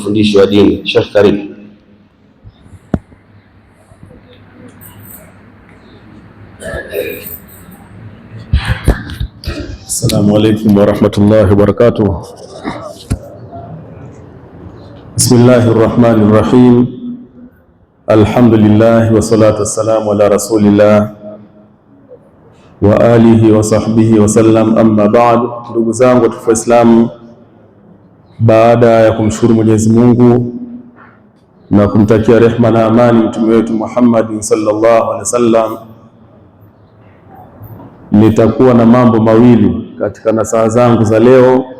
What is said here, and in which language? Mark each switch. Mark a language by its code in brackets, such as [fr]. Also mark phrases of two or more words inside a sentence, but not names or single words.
[sw] mafundisho ya dini. Sheikh, karibu. [ar] السلام عليكم ورحمة الله وبركاته. بسم الله الرحمن الرحيم. الحمد لله والصلاة والسلام على رسول الله وعلى آله وصحبه وسلم، أما بعد. [sw] Ndugu zangu watukufu Waislamu, baada ya kumshukuru Mwenyezi Mungu na kumtakia rehma na amani mtume wetu Muhammad [ar] صلى الله عليه وسلم, [sw] nitakuwa na mambo mawili katika nasaha zangu za leo.